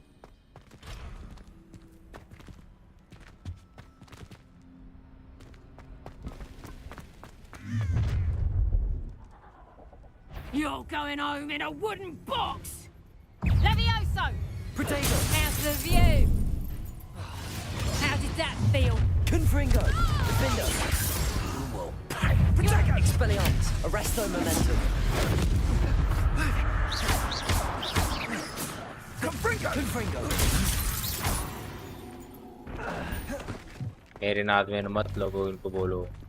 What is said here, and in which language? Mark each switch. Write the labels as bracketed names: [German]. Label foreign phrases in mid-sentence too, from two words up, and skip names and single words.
[English] You're going home in a wooden box! Levioso! Potato! How's the view? How did that feel? Confringo! Defendo! You will pay! Potato! Expelliarmus! Arresto Momentum! Confringo! [Hindi] मेरे नाद में मत लगो, इनको बोलो.